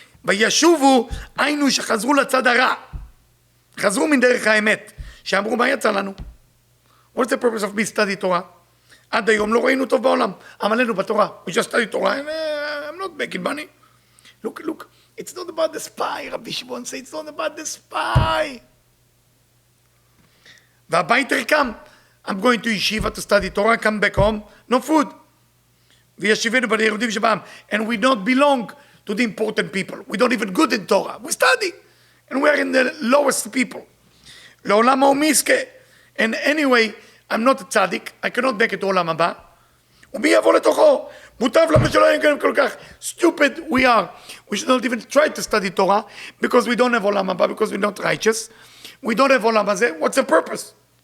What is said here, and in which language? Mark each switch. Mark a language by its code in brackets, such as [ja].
[he] וישובו, היינו שחזרו לצד הרע, חזרו מן דרך האמת, שאמרו מה יצא לנו? [en] What's the purpose of me study Torah? [he] עד היום לא ראינו טוב בעולם, עמלנו בתורה, [en] we just study Torah, and I'm not making money. Look, it's not about the spy, Rabbi Shimon said, it's not about the spy. [he] והבית ריקם, [en] I'm going to yeshiva to study Torah, come back home, no food. [he] וישיבנו בין היהודים שבעם, [en] and we don't belong to the important people. We don't even good in Torah. We study, and we are in the lowest people. [he] לעולם ההוא מי יזכה. [en] And anyway, I'm not a tzaddik, I cannot make it לעולם הבא. [he] ומי יבוא לתוכו? מוטב לנו שלא יהיה כל כך [en] stupid we are. We should not even try to study Torah because we don't have עולם הבא, because we're not righteous. We don't have עולם הזה. What's the purpose?